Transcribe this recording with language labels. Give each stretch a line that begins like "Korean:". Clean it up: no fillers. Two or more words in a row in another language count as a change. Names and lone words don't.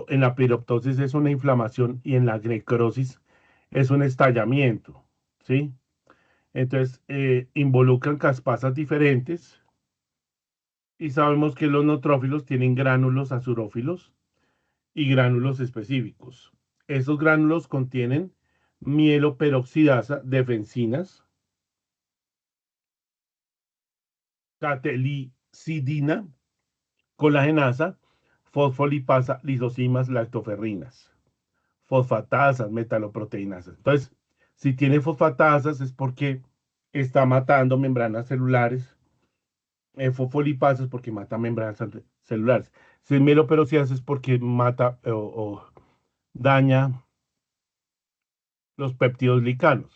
Spanish: En la piroptosis es una inflamación y en la necrosis es un estallamiento. ¿Sí? Entonces involucran caspasas diferentes. Y sabemos que los neutrófilos tienen gránulos azurófilos y gránulos específicos. Esos gránulos contienen mieloperoxidasa, defensinas, catelicidina, colagenasa, fosfolipasa, lisosimas, lactoferrinas, fosfatasas, metaloproteinasas. Entonces, si tiene fosfatasas es porque está matando membranas celulares, fosfolipasas porque mata membranas celulares. Si es mieloperoxidasa es porque mata o daña los péptidos glicanos.